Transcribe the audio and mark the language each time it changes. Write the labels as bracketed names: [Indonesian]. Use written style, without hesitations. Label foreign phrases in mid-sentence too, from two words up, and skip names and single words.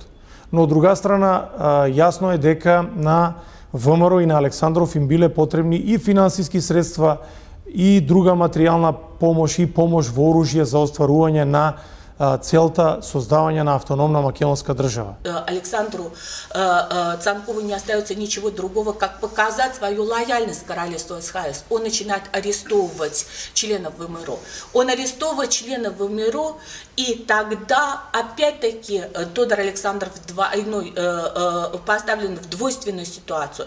[Macedonian] Но од друга страна, јасно е дека на ВМРО и на Александров им биле потребни и финансиски средства и друга материјална помош и помош во оружје за остварување на целта создавање на автономна македонска држава. [Russian] Александру Цанкову не остается ничего другого, как показать свою лояльность королевству СХС. Он начинает арестовывать членов ВМРО. Он арестовывает членов ВМРО, и тогда опять-таки Тодор Александров поставлен в двойственную ситуацию.